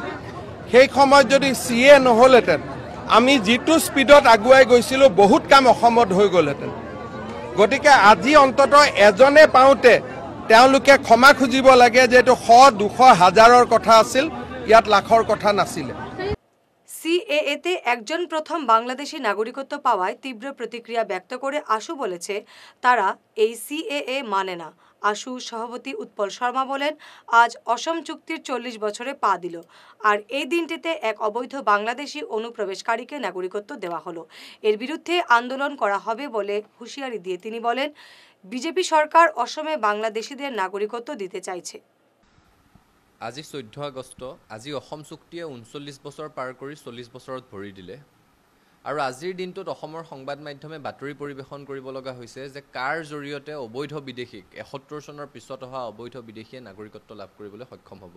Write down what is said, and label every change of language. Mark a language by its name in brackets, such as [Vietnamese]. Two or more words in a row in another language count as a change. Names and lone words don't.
[Assamese] সেই সময়ত যদি চিএ নহ'লহেঁতেন, আমি যিটো স্পীডত আগুৱাই গৈছিলোঁ, বহুত কাম অসমত হৈ গ'লহেঁতেন। গতিকে আজি অন্ততঃ এজনে পাওঁতে তেওঁলোকে ক্ষমা খুজিব লাগে যে এইটো 100, 200, 1000ৰ কথা আছিল, ইয়াত লাখৰ কথা নাছিলে। [Bangla] সিএএতে একজন প্রথম বাংলাদেশি নাগরিকত্ব পাওয়ায় তীব্র প্রতিক্রিয়া ব্যক্ত করে আশু বলেছে, তারা এই সিএএ মানে না। আশু সভাপতি উৎপল শর্মা বলেন, আজ অসম চুক্তির 40 বছরে পা দিল, আর এই দিনটিতে এক অবৈধ বাংলাদেশি অনুপ্রবেশকারীকে নাগরিকত্ব দেওয়া হলো। এর বিরুদ্ধে আন্দোলন করা হবে বলে হুঁশিয়ারি দিয়ে তিনি বলেন, বিজেপি সরকার অসমে বাংলাদেশিদের নাগরিকত্ব দিতে চাইছে। [Assamese] আজি 14 আগষ্ট, আজি অসম চুক্তিয়ে 39 বছৰ পাৰ কৰি 40 বছৰত ভৰি দিলে। আৰু আজিৰ দিনটোত অসমৰ সংবাদ মাধ্যমে বাতৰি পৰিৱেশন কৰিব লগা হৈছে যে কাৰ জৰিয়তে অবৈধ বিদেশীক 71 চনৰ পিছত অহা অবৈধ বিদেশীয়ে নাগৰিকত্ব লাভ কৰিবলৈ সক্ষম হ'ব।